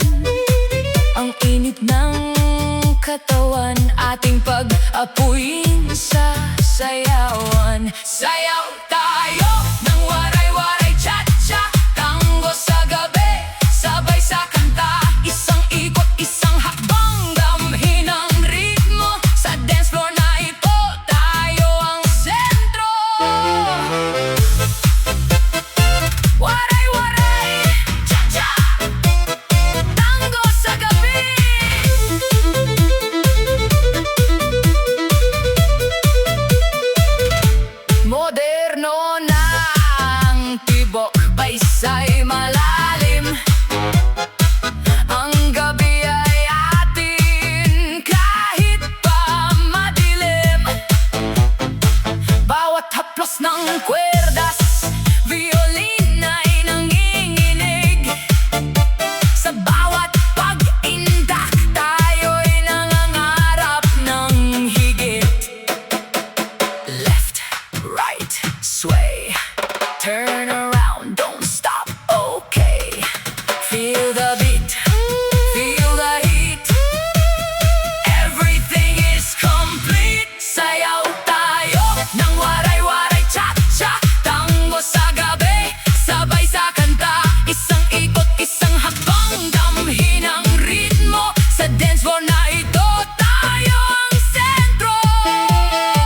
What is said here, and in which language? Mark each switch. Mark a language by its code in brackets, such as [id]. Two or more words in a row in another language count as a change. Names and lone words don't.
[tl] Ang init ng katawan, ating pag-apuin sa sayawan. Sayaw tayo ng waray-waray cha-cha, tango sa gabi, sabay sa kanta. Isang ikot, isang hakbang, damhin ang ritmo. Sa [en] dance floor [tl] na ito, tayo ang sentro. Waray-waray cha-cha, tango sa gabi. Moderno na ang tibok, baysay malalim. Ang gabi ay atin kahit pa madilim. Bawat haplos ng kwerdas, violin ay nanginginig. Sa bawat pag-indak, tayo'y nangangarap ng higit. [en] Left, right, sway. Turn around, don't stop, okay. Feel the beat, feel the heat. Everything is complete. [tl] Sayaw tayo ng waray-waray cha-cha, tango sa gabi, sabay sa kanta. Isang ikot, isang hakbang, damhin ang ritmo. Sa [en] dance floor [tl] na ito, tayo ang sentro.